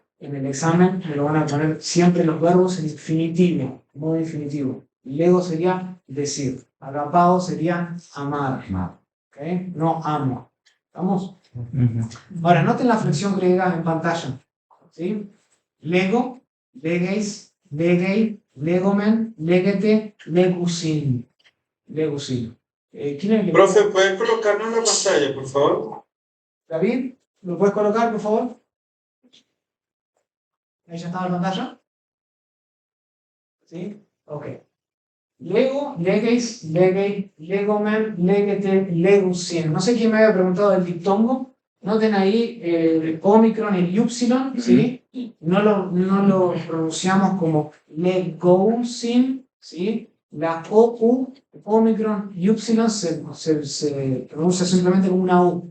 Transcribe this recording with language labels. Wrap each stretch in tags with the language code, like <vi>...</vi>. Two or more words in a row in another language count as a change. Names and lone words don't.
<es>En el examen me lo van a poner siempre los verbos en infinitivo, modo infinitivo. Lego sería decir, agapao sería amar. ¿Okay? No amo. ¿Estamos? Ujú. Ahora, noten la flexión griega en pantalla. ¿Sí? Lego,</es> <el>λέγεις, λέγει, λέγομεν, λέγετε, λέγουσιν.</el> <es>Legusin. ¿Quién es el que- Profe, ¿puedes colocarlo en la pantalla, por favor? David, ¿lo puedes colocar, por favor? ¿Ahí ya está en la pantalla? ¿Sí? Ok. Lego,</es> <el>λέγεις, λέγει, λέγομεν, λέγετε, λέγουσιν.</el> <es>No sé quién me había preguntado del diptongo. Noten ahí el Omicron, el Ypsilon, ¿sí? No lo pronunciamos como legusin, ¿sí? La OU, Omicron, Ypsilon se pronuncia simplemente como una U.</es>